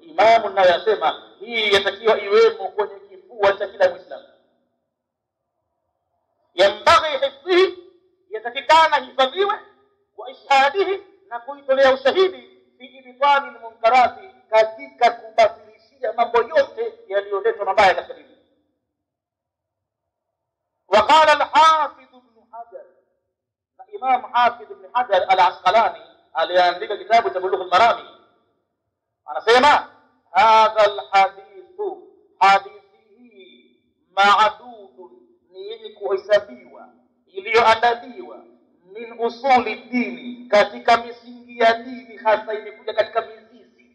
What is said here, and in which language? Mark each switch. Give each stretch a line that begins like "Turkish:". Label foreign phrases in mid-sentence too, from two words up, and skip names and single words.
Swahili: Imamu naye yasema hii yatakiwa inatakiwa iwemo kwenye kifua cha kila Muislamu.
Arabic: ينبغي حفظه,
Swahili: yatakikana hifadhiwe,
Arabic: وإشهاده,
Swahili: na kuitolea ushahidi,
Arabic: في إبطال المنكرات,
Swahili: katika kubatilishia mambo yote yaliyoletwa mabaya katika dini.
Arabic: وقال الحافظ ابن حجر، الإمام حافظ ابن حجر العسقلاني
Swahili: aliandika kitabu cha Bulughul Marami, anasema
Arabic: هذا الحديث,
Swahili: hadithi ma'dud, ni yenye kuhesabiwa, iliyoandaliwa,
Arabic: من أصول الدين,
Swahili: katika misingi ya dini, hasa imekuja katika mizizi.